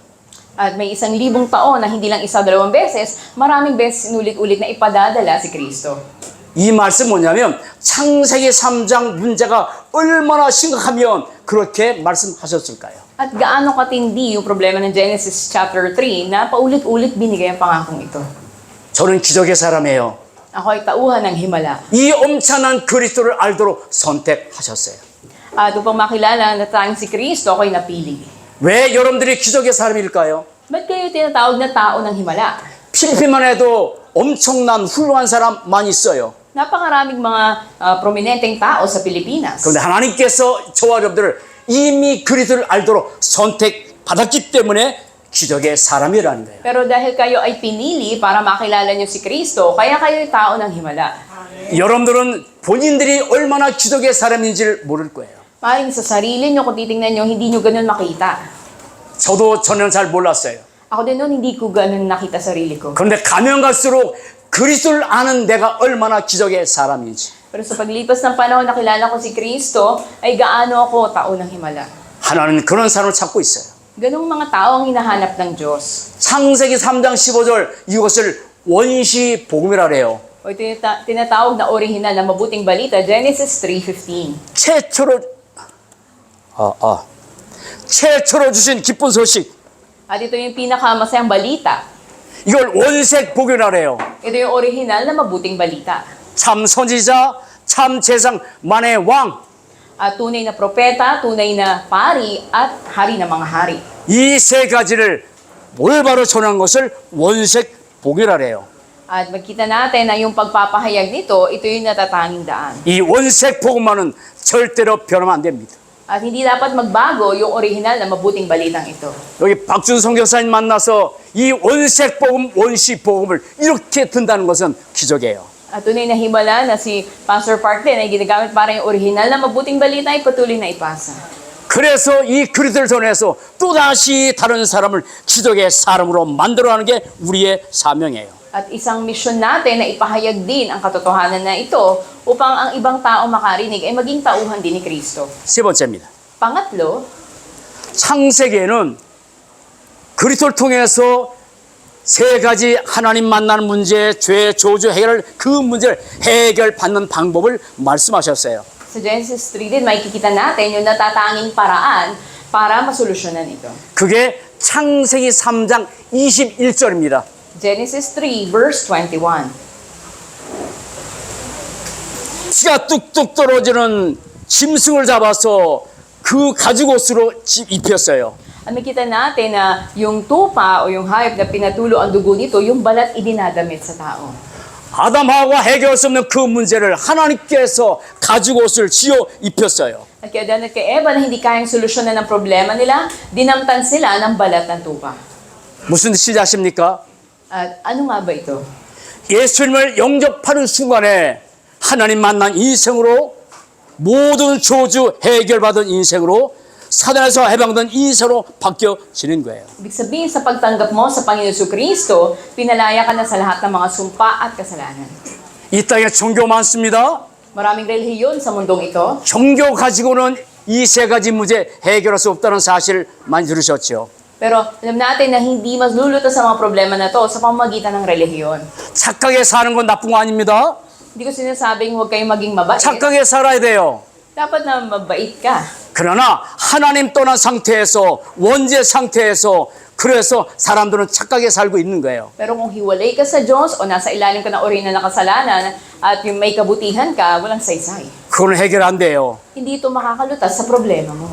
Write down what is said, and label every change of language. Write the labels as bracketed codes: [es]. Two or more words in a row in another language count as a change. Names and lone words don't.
[tl] At may 1,000 taon na hindi lang isa dalawang beses, maraming beses inulit-ulit na ipadadala si Kristo. [ko] 이 말씀 뭐냐면 창세기 3장 문제가 얼마나 심각하면 그렇게 말씀하셨을까요? [tl] At gaano katindi yung problema ng Genesis chapter 3 na paulit-ulit binigay ang pangakong ito. [ko] 저는 기적의 사람이에요. [tl] Ako ay tauhan ng himala. [ko] 이 엄청난 그리스도를 알도록 선택하셨어요. [tl] At upang makilala na tayong si Kristo, ako'y napili. [ko] 왜 여러분들이 기적의 사람일까요? [tl] Ba't kayo tinatawag na tao ng himala? [ko] 필리핀만 해도 엄청난 훌륭한 사람 많이 있어요. [tl] Napakaraming mga prominenteng tao sa Pilipinas. [ko] 그런데 하나님께서 저와 여러분들을 이미 그리스도를 알도록 선택받았기 때문에 기적의 사람이라는 거예요. [tl] Pero dahil kayo ay pinili para makilala niyo si Kristo, kaya kayo ay tao ng himala. [ko] 여러분들은 본인들이 얼마나 기적의 사람인지를 모를 거예요. [tl] Maring sa sarili niyo, kung titingnan niyo, hindi niyo ganun makita. [ko] 저도 전혀 잘 몰랐어요. [tl] Ako din noon, hindi ko ganun nakita sarili ko. [ko] 그런데 가면 갈수록 그리스도를 아는 내가 얼마나 기적의 사람인지. [tl] Pero sa paglipas ng panahon, nakilala ko si Kristo, ay gaano ako tao ng himala. [ko] 하나님은 그런 사람을 찾고 있어요. [tl] Ganong mga tao ang hinahanap ng Diyos. [ko] 창세기 3장 15절 이것을 원시 복음이라 그래요. [tl] O ito yung tinatawag na original na mabuting balita, Genesis 3:15. [ko] 최초로 주신 기쁜 소식. [tl] At ito yung pinakamasayang balita. [ko] 이걸 원색 복음이라 그래요. [tl] Ito yung original na mabuting balita. [ko] 참 선지자, 참 제상, 만의 왕. [tl] At tunay na propeta, tunay na pari, at hari ng mga hari. [ko] 이 세 가지를 올바로 전한 것을 원색 복이라 그래요. [tl] At magkita natin na yung pagpapahayag nito, ito yung natatanging daan. [ko] 이 원색 복음만은 절대로 변하면 안 됩니다. [tl] At hindi dapat magbago yung original na mabuting balitang ito. [ko] 여기 박준성 교사님 만나서 이 원색 복음, 원시 복음을 이렇게 든다는 것은 기적이에요. [tl] At tunay na himala na si Pastor Parkden ay ginagamit para yung original na mabuting balita ay patuloy na ipasa. [ko] 그래서 이 그리스도를 전해서 또다시 다른 사람을 기적의 사람으로 만들어가는 게 우리의 사명이에요. [tl] At isang misyon natin na ipahayag din ang katotohanan na ito upang ang ibang tao makarinig ay maging tauhan din ni Kristo. [ko] 세 번째입니다. [tl] Pangatlo, [ko] 창세기에는 그리스도를 통해서 세 가지 하나님 만나는 문제, 죄, 저주 해결, 그 문제를 해결받는 방법을 말씀하셨어요. [tl] Sa Genesis 3 din, makikita natin yung natatanging paraan para masolusyonan ito. [ko] 그게 창세기 3장 21절입니다. [tl] Genesis 3 verse 21. [ko] 피가 뚝뚝 떨어지는 짐승을 잡아서 그 가죽옷으로 입혔어요. [tl] At makita natin na yung tupa o yung hayop na pinatulo ang dugo nito, yung balat idinadamit sa tao. [ko] 아담하고가 해결할 수 없는 그 문제를 하나님께서 가죽옷을 지어 입혔어요. [tl] At kay Adan at kay Eva na hindi kayang solusyonan ng problema nila, dinamtan sila ng balat ng tupa. [ko] 무슨 뜻인지 아십니까? [tl] At ano nga ba ito? [ko] 예수님을 영접하는 순간에 하나님 만난 인생으로 모든 저주 해결받은 인생으로 사단에서 해방된 인생으로 바뀌어지는 거예요. [tl] Ibig sabihin, sa pagtanggap mo sa Panginoon Jesucristo, pinalaya ka na sa lahat ng mga sumpa at kasalanan. [ko] 이 땅에 종교 많습니다. [tl] Maraming relihiyon sa mundong ito. [ko] 종교 가지고는 이 세 가지 문제 해결할 수 없다는 사실 많이 들으셨죠. [tl] Pero alam natin na hindi magluluto sa mga problema na to sa pamamagitan ng relihiyon. [ko] 착하게 사는 건 나쁜 거 아닙니다. [tl] Hindi ko sinasabing huwag kayong maging mabait. [ko] 착하게 살아야 돼요. [tl] Dapat na mabait ka. [ko] 그러나 하나님 떠난 상태에서 원죄 상태에서 그래서 사람들은 착하게 살고 있는 거예요. [tl] Pero kung hiwalay ka sa Diyos o nasa ilalim ka ng uri na nakasalanan at yung may kabutihan ka, walang saysay. [ko] 그건 해결 안 돼요. [tl] Hindi ito makakalutas sa problema mo.